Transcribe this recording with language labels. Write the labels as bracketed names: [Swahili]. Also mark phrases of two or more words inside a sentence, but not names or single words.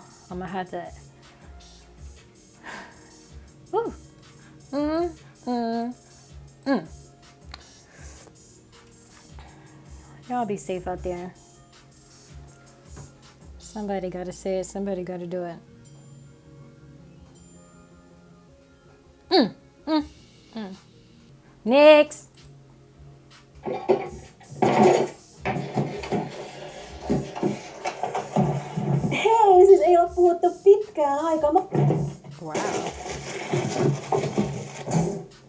[English] I'm gonna have to. Y'all be safe out there. Somebody gotta say it. Somebody gotta do it. Next. [Finnish] Hei, siis ei ole puhuttu pitkään aikaa. [English] Wow.